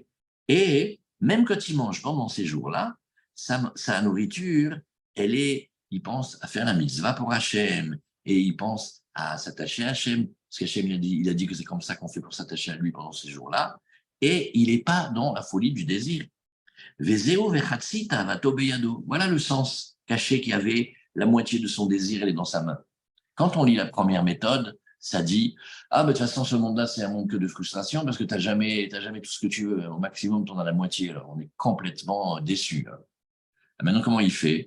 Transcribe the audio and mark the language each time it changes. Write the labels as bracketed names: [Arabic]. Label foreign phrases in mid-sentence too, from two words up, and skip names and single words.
[French] Et même quand il mange pendant ces jours-là, sa nourriture, il pense à faire la mitzvah pour Hachem. Et il pense à s'attacher à Hachem. Parce qu'Hachem, il a dit que c'est comme ça qu'on fait pour s'attacher à lui pendant ces jours-là. Et il n'est pas dans la folie du désir. [Hebrew] ויצא וחצי תאוותו בידו. [French] Voilà le sens caché qu'il y avait. La moitié de son désir, elle est dans sa main. Quand on lit la première méthode, ça dit « Ah, mais de toute façon, ce monde-là, c'est un monde que de frustration parce que tu n'as jamais tout ce que tu veux. Au maximum, tu en as la moitié. Alors, on est complètement déçus. Maintenant, comment il fait?